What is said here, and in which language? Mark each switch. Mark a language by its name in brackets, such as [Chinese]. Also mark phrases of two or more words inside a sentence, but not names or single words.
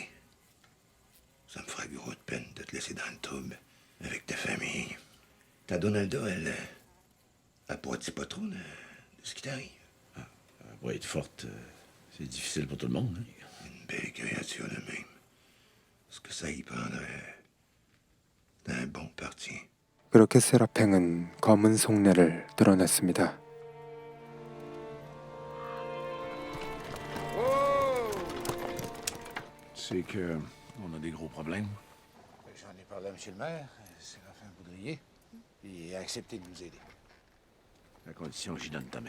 [French] Ça me ferait gros de peine de te laisser dans le trouble avec ta famille. Ta Donalda, elle poitit pas trop de ce qui t'arrive. Elle va être forte, c'est difficile pour tout le monde. Hein? Une belle créature de même. Est-ce que ça y prendrait d'un bon parti? [Korean] 그렇게 세라팽은 검은 속내를 드러냈습니다. [French] C'est que on a des gros problèmes. J'en ai parlé à M. le maire, Séraphin Boudrier, et il a accepté de nous aider. À condition que j'y donne ta main.